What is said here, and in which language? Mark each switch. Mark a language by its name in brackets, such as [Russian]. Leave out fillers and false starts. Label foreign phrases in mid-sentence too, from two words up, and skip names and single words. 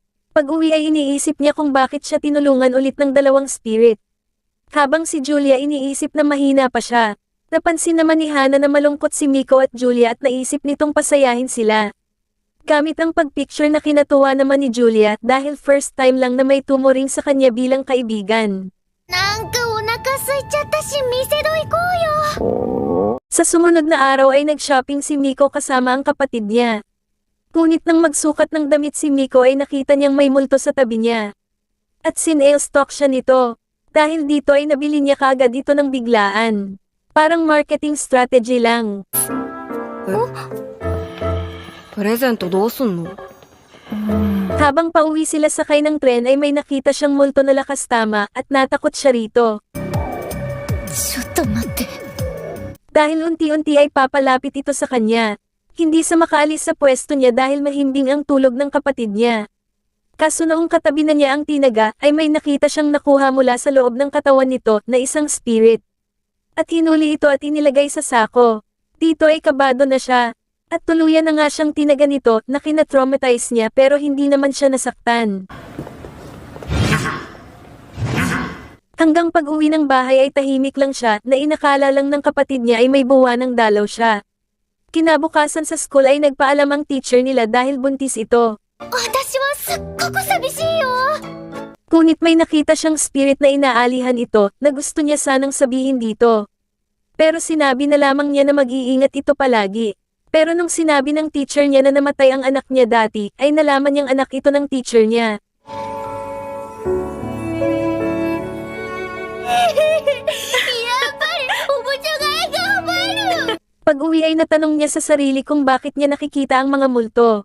[Filipino] Pag-uwi ay iniisip niya kung bakit siya tinulungan ulit ng dalawang spirit. Habang si Julia iniisip na mahina pa siya, napansin naman ni Hana na malungkot si Miko at Julia at naisip nitong pasayahin sila. Gamit ang pagpicture na kinatuwa naman ni Julia dahil [English] first time [Filipino] lang na may tumuring sa kanya bilang kaibigan. [Japanese] なんかお腹空いちゃったし、店戸行こうよ。 [Filipino] Sa sumunod na araw ay nag-shopping si Miko kasama ang kapatid niya. Ngunit nang magsukat ng damit si Miko ay nakita niyang may multo sa tabi niya. At sinale-stalk siya nito. Dahil dito ay nabili niya kaagad ito ng biglaan. Parang [English] marketing strategy [Filipino] lang. [Japanese] プレゼントどうすんの？ [Filipino] Habang pauwi sila sakay ng tren ay may nakita siyang multo na lakas tama at natakot siya rito. [Japanese] ちょっと待って。 [Filipino] Dahil unti-unti ay papalapit ito sa kanya. Hindi sa makaalis sa pwesto niya dahil mahimbing ang tulog ng kapatid niya. Kaso noong katabi na niya ang tinaga ay may nakita siyang nakuha mula sa loob ng katawan nito na isang spirit. At hinuli ito at inilagay sa sako. Dito ay kabado na siya. At tuluyan na nga siyang tinaga nito na kinatraumatize niya pero hindi naman siya nasaktan. Hanggang pag-uwi ng bahay ay tahimik lang siya na inakala lang ng kapatid niya ay may buwanang dalaw siya. Kinabukasan sa school ay nagpaalam ang teacher nila dahil buntis ito. [Japanese] 私はすっごく寂しいよ。 [Filipino] Ngunit may nakita siyang spirit na inaalihan ito na gusto niya sanang sabihin dito. Pero sinabi na lamang niya na mag-iingat ito palagi. Pero nung sinabi ng teacher niya na namatay ang anak niya dati, ay nalaman niyang anak ito ng teacher niya. Pag-uwi ay natanong niya sa sarili kung bakit niya nakikita ang mga multo.